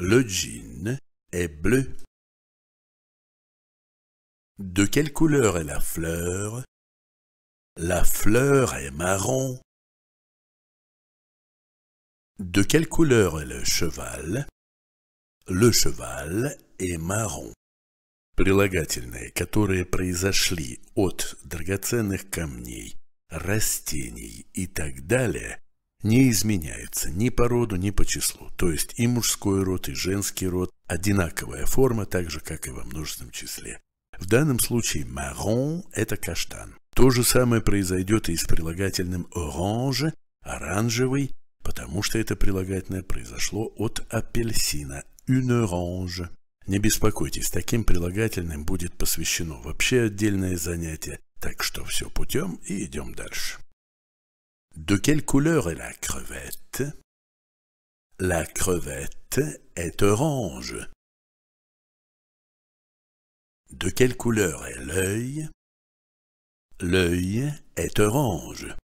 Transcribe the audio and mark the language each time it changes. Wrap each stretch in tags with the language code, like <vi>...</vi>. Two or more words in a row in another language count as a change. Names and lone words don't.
<fr>Le jean est bleu. De quelle couleur est la fleur? La fleur est marron. De quelle couleur est le cheval? Le cheval est marron.</fr> <ru>Прилагательные, которые произошли от драгоценных камней, растений и так далее, не изменяются ни по роду, ни по числу. То есть и мужской род, и женский род одинаковая форма, так же, как и во множественном числе. В данном случае marron – это каштан. То же самое произойдет и с прилагательным orange, оранжевый, потому что это прилагательное произошло от апельсина,</ru> <fr>une orange.</fr> <ru>Не беспокойтесь, таким прилагательным будет посвящено вообще отдельное занятие, так что все путем и идем дальше.</ru> <fr>De quelle couleur est la crevette? La crevette est orange. De quelle couleur est l'œil? L'œil est orange.</fr>